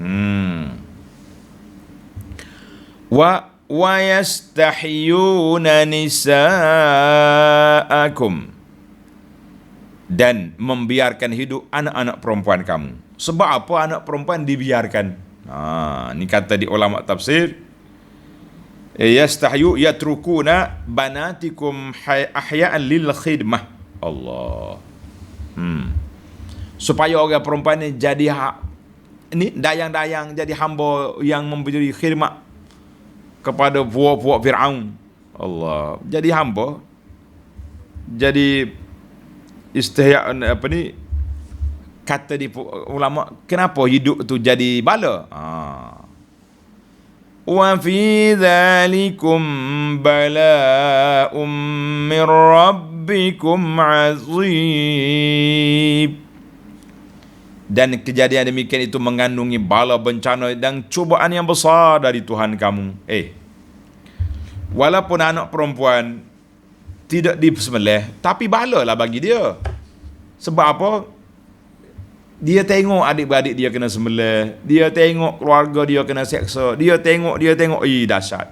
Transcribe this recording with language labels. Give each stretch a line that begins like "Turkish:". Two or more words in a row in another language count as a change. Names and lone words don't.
Arabic: Wa yastahyuna nisa'akum.
Malay: Dan membiarkan hidup anak-anak perempuan kamu. Sebab apa anak perempuan dibiarkan? Ni kata di ulama tafsir,
Arabic: Yastahyu yatrukuna banatikum ahya'an lil khidmah.
Malay: Allah. Supaya orang perempuan ni jadi ni dayang-dayang, jadi hamba yang memberi khidmat kepada puak-puak Firaun. Allah. Jadi hamba, jadi istihya, apa ni, kata di ulama, kenapa hidup tu jadi bala?
Arabic: Wa fi dzalikum bala'um min rabbikum azim.
Malay: Dan kejadian demikian itu mengandungi bala, bencana dan cubaan yang besar dari Tuhan kamu. Walaupun anak perempuan tidak disembelih, tapi bala lah bagi dia. Sebab apa? Dia tengok adik-beradik dia kena sembelih, dia tengok keluarga dia kena seksa, dia tengok, dahsyat.